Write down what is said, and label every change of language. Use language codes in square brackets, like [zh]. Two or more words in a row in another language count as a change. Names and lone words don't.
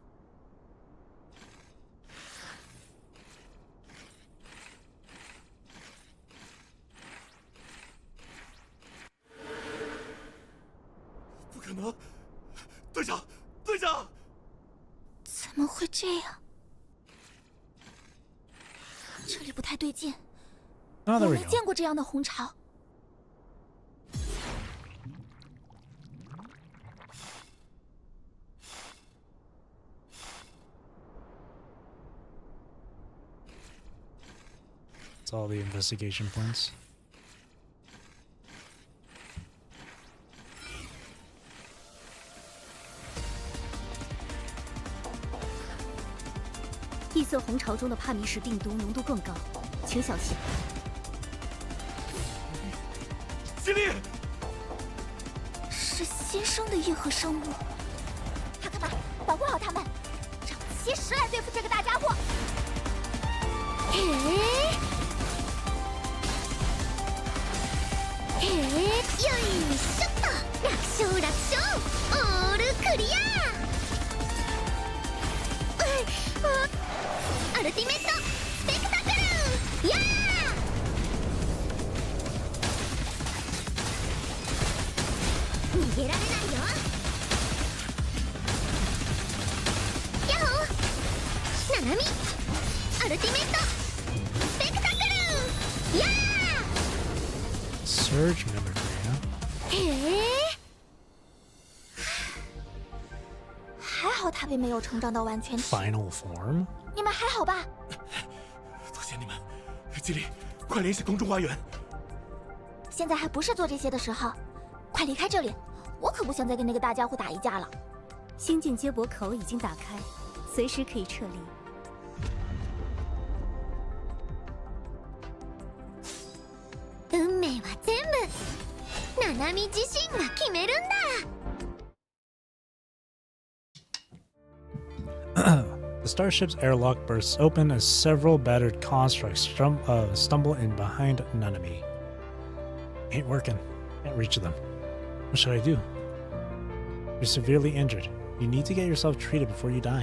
[zh] 不可能，队长，队长！怎么会这样？这里不太对劲，我没见过这样的红潮。 [en] It's all the investigation points. [zh] 异色红潮中的帕米什病毒浓度更高，请小心。吉利，是新生的异核生物，哈克马，保护好他们，找7时来对付这个大家伙。 [ja] へえ、よいしょっと、楽勝楽勝、 [en] all clear. ultimate spectacle, [ja] やー！逃げられないよ。ヤッホー、ナナミ、 [en] ultimate spectacle, [ja] やー！ [en] Surge mimicry, huh? [ja] へえ。 [zh] 还好他并没有成长到完全体。 [en] Final form? [zh] 你们还好吧？多谢你们，吉利，快联系空中花园。现在还不是做这些的时候，快离开这里！我可不想再跟那个大家伙打一架了。星境接驳口已经打开，随时可以撤离。 [ja] 運命は全部ナナミ自身が決めるんだ。 [en] The starship's airlock bursts open as several battered constructs stumble in behind Nanami. Ain't working. Can't reach them. What should I do? You're severely injured. You need to get yourself treated before you die.